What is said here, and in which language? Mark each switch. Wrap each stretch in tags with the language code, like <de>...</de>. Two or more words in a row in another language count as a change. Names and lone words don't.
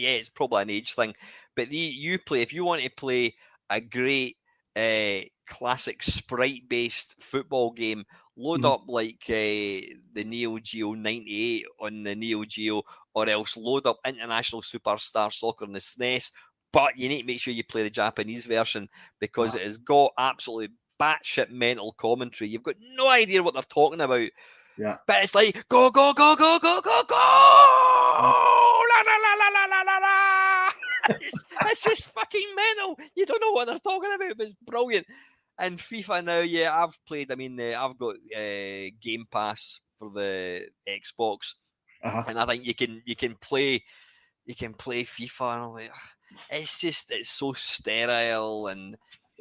<en>Yeah, it's probably an age thing, but if you want to play a great classic sprite-based football game, load up like the Neo Geo 98 on the Neo Geo, or else load up International Superstar Soccer on the SNES. But you need to make sure you play the Japanese version, because it has got absolutely batshit mental commentary. You've got no idea what they're talking about. Yeah. But it's like, go, go, go, go, go, go, go! La, la, la, la, la, la, la. It's just fucking mental. You don't know what they're talking about, but it's brilliant. And FIFA now, I've played, I've got Game Pass for the Xbox. And I think you can play FIFA, and I'm like, it's so sterile, and</en>